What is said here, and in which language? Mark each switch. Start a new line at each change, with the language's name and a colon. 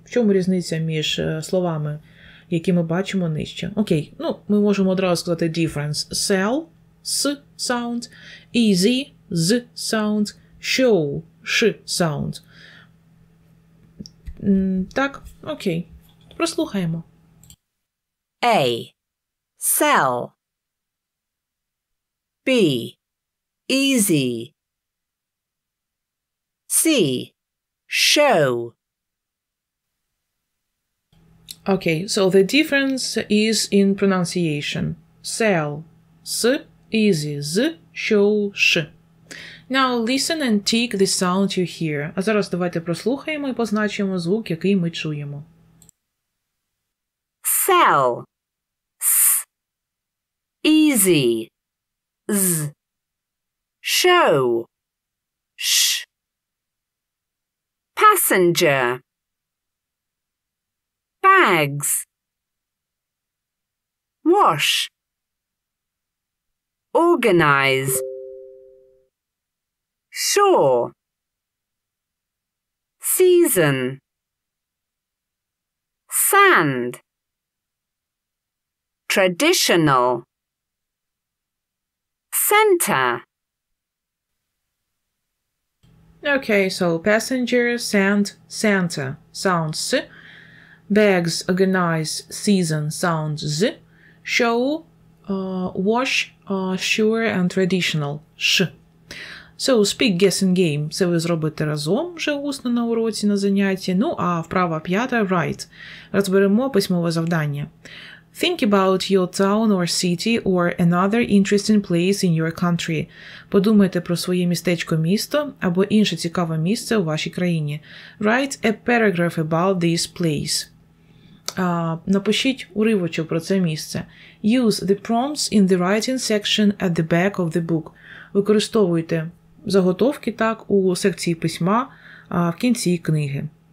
Ukrainian: В чому різниця між словами, які ми бачимо нижче? Окей, ну, ми можемо одразу сказати difference.
English: Sell, S sound, easy, Z sound, show, Sh sound.
Ukrainian: Так, окей. Прослухаємо.
English: A. Sell. B. Easy. C. Show. Okay, so the difference is in pronunciation. Sell, S, easy, Z, show, Sh. Now listen and tick the sound you hear.
Ukrainian: А зараз давайте прослухаємо і позначимо звук, який ми чуємо.
English: Sell. S. Easy. Z. Show. Sh. Passenger. Bags. Wash. Organize. Shore. Season. Sand. Traditional. Center. Okay, so passenger, sand, Santa sounds S. Bags, organize, season sounds Z. Show, wash, sure and traditional Sh. So, speak, guess and game.
Ukrainian: Це ви зробите разом вже усно на уроці, на занятті. Ну, а вправа 5 – write. Розберемо письмове завдання.
English: Think about your town or city or another interesting place in your country.
Ukrainian: Подумайте про своє містечко-місто або інше цікаве місце у вашій країні.
English: Write a paragraph about this place.
Ukrainian: Напишіть уривочок про це місце.
English: Use the prompts in the writing section at the back of the book.
Ukrainian: Використовуйте заготовки так у секції письма в кінці книги.